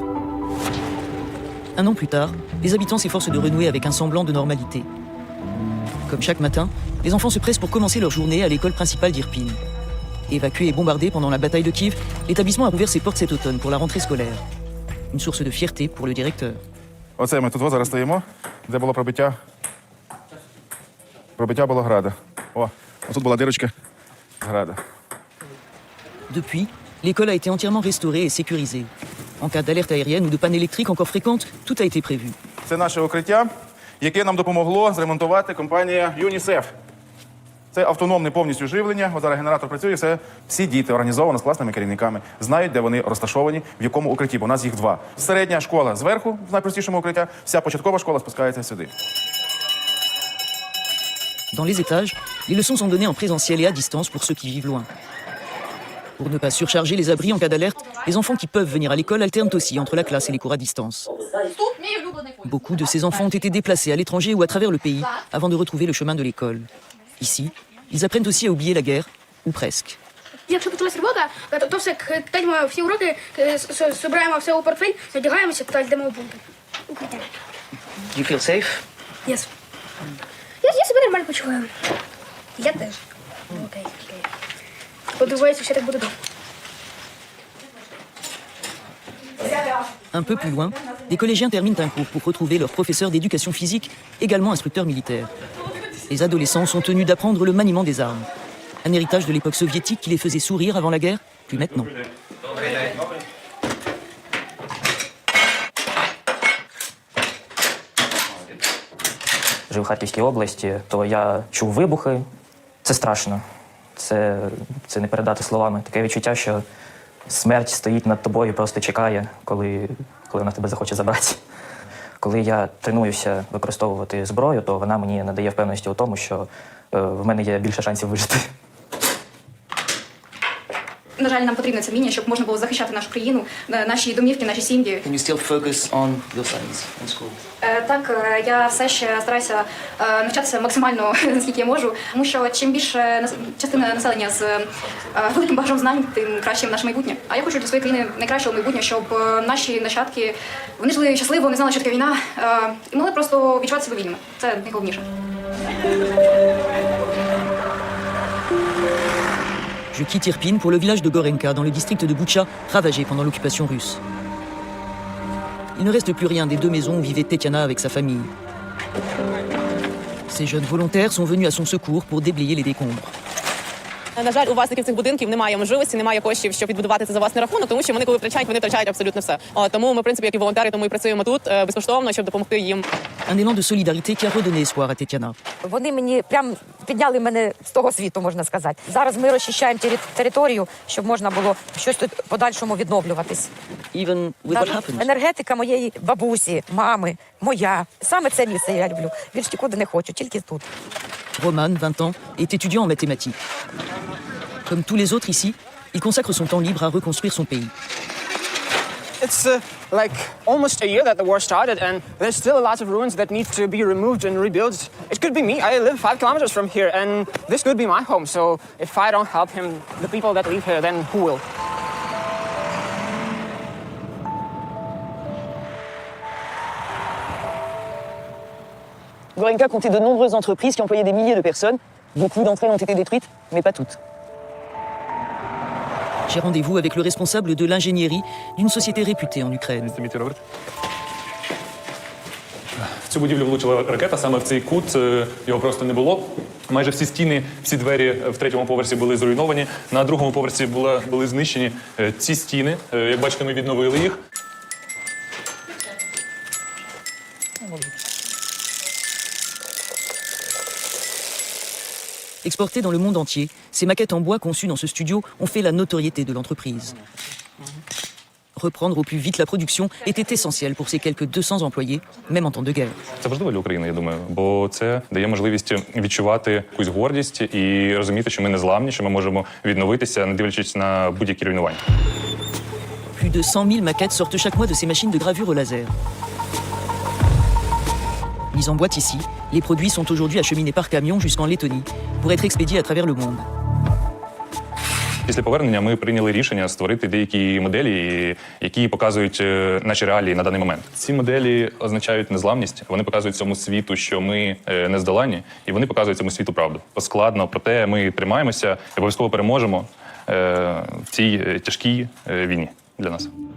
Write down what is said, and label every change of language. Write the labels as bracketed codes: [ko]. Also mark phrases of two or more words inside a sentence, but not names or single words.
[fr] Un an plus tard, les habitants s'efforcent de renouer avec un semblant de normalité. Comme chaque matin, les enfants se pressent pour commencer leur journée à l'école principale d'Irpin. Évacué et bombardé pendant la bataille de Kiev, l'établissement a rouvert ses portes cet automne pour la rentrée scolaire. Une source de fierté pour le directeur. [uk] Оце ми тут зараз стоїмо, де було пробиття було града. О, тут була дирочка з града. [fr] Depuis, l'école a été entièrement restaurée et sécurisée. En cas d'alerte aérienne ou de panne électrique encore fréquente, tout a été prévu. [uk] Це наше укриття, яке нам допомогло зремонтувати компанія ЮНІСЕФ. Це автономне повністю живлення. От зараз генератор працює, всі діти організовано з класними керівниками, знають, де вони розташовані, в якому укритті, бо у нас їх 2. Середня школа зверху, в найпростішому укриття, вся початкова школа спускається сюди. [fr] Dans les étages, les leçons sont données en présentiel et à distance pour ceux qui vivent loin. Pour ne pas surcharger les abris en cas d'alerte, les enfants qui peuvent venir à l'école alternent aussi entre la classe et les cours à distance. Beaucoup de ces enfants ont été déplacés à l'étranger ou à travers le pays avant de retrouver le chemin de l'école. Ici, ils apprennent aussi à oublier la guerre, ou presque. [uk] Якщо почалась робота, то все, кидаємо всі уроки, збираємо все у портфель, одягаємося та йдемо у бункер. Укриття. [en] You feel safe? Yes. [uk] Я себе нормально почуваю. Я теж. Окей. Сподіваюся, що так буде добре. [fr] Un peu plus loin, des collégiens terminent un cours pour retrouver leur professeur d'éducation physique, également instructeur militaire. Les adolescents sont tenus d'apprendre le maniement des armes. Un héritage de l'époque soviétique qui les faisait sourire avant la guerre, plus maintenant. [uk] Жив в Харківській області, то я чув вибухи. Це страшно. Це не передати словами. Таке відчуття, що смерть стоїть над тобою і просто чекає, коли вона тебе захоче забрати. Коли я тренуюся використовувати зброю, то вона мені надає впевненості у тому, що в мене є більше шансів вижити. На жаль, нам потрібне це вміння, щоб можна було захищати нашу країну, наші домівки, наші сім'ї. [en] Can you still focus on your studies in school? [uk] Так, я все ще стараюся навчатися максимально, наскільки я можу, тому що чим більше частина населення з великим багажом знань, тим краще наше майбутнє. А я хочу для своєї країни найкращого майбутнього, щоб наші нащадки, вони жили щасливо, не знали, що таке війна, і могли просто відчувати себе вільними. Це найголовніше. [fr] Je quitte Irpin pour le village de Gorenka, dans le district de Boutcha, ravagé pendant l'occupation russe. Il ne reste plus rien des 2 maisons où vivait Tetiana avec sa famille. Ces jeunes volontaires sont venus à son secours pour déblayer les décombres. [uk] На жаль, у власників цих будинків немає можливості, немає коштів, щоб відбудувати це за власний рахунок, тому що вони, коли втрачають, вони втрачають абсолютно все. Тому ми, в принципі, як і волонтери, тому і працюємо тут безкоштовно, щоб допомогти їм. [fr] Un élan de solidarité qui a redonné espoir à Tetiana. [uk] Вони мені прям підняли мене з того світу, можна сказати. Зараз ми розчищаємо територію, щоб можна було щось тут подальшому відновлюватись. [en] Even with what happened. [uk] Енергетика моєї бабусі, мами, моя. Саме це місце я люблю. Більш нікуди не хочу, тільки тут. [fr] Roman, 20 ans, est étudiant en mathématiques. Comme tous les autres ici, il consacre son temps libre à reconstruire son pays. [en] It's like almost a year that the war started, and there's still a lot of ruins that need to be removed and rebuilt. It could be me. I live 5 kilometers from here, and this could be my home. So if I don't help him, the people that live here, then who will? [fr] Gorenka comptait de nombreuses entreprises qui employaient des milliers de personnes. Beaucoup d'entre elles ont été détruites, mais pas toutes. J'ai rendez-vous avec le responsable de l'ingénierie d'une société réputée en Ukraine. [uk] В цю будівлю влучила ракета, саме в цей кут, його просто не було. Майже всі стіни, всі двері в третьому поверсі були зруйновані, на другому поверсі були знищені ці стіни. Як бачите, ми відновили їх. [fr] Exportées dans le monde entier, ces maquettes en bois conçues dans ce studio ont fait la notoriété de l'entreprise. Reprendre au plus vite la production était essentiel pour ces quelques 200 employés, même en temps de guerre. [uk] Це важливо для України, я думаю, бо це дає можливість відчувати якусь гордість і розуміти, що ми незламні, що ми можемо відновитися, не дивлячись на будь-які руйнування. [fr] Plus de 100 000 maquettes sortent chaque mois de ces machines de gravure au laser. Mis en boîte ici, les produits sont aujourd'hui acheminés par camion jusqu'en Lettonie pour être expédiés à travers le monde. [uk] Після повернення ми прийняли рішення створити деякі моделі, які показують наші реалії на даний момент. Ці моделі означають незламність, вони показують цьому світу, що ми не здоланні, і вони показують цьому світу правду. Складно, проте ми тримаємося і обов'язково переможемо в цій тяжкій війні для нас.